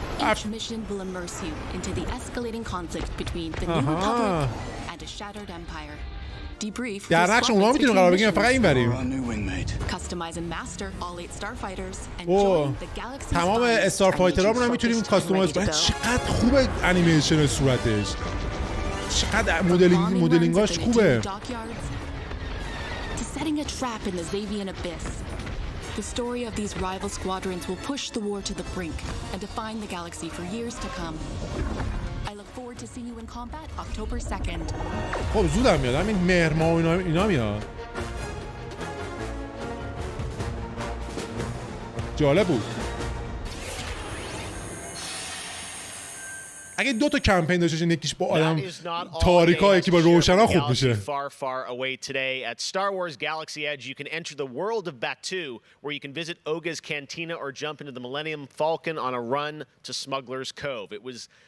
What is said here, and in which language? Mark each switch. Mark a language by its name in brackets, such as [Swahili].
[English] Each mission will immerse you into the escalating conflict between the New Republic and a shattered empire. Debrief. [Persian] در نقش اونا میتونیم قرار بگیریم فقط این بریم. [English] Customize and master all 8 starfighters and join the galaxy. [Persian] تمام استار فایترامون هم میتونیم کاستومایز کنیم. چقدر خوبه انیمیشن صورتش. چقدر مدلینگاش خوبه. [English] Setting a trap in the Xavian abyss. The story of these rival squadrons will push the war to the brink and define the galaxy for years to come. I look forward to seeing you in combat October 2nd. [Persian] خب زودم میاد. همین مهر ماه و اینا میاد. جالب بود. اگه دو تا کمپین داشته باشه یکیش با آدم تاریکا یکی با روشنا خوب میشه. [English] Far, far away today at Star Wars Galaxy Edge, you can enter the world of Batuu, where you can visit Oga's Cantina or jump into the Millennium Falcon on a run to Smuggler's Cove. It was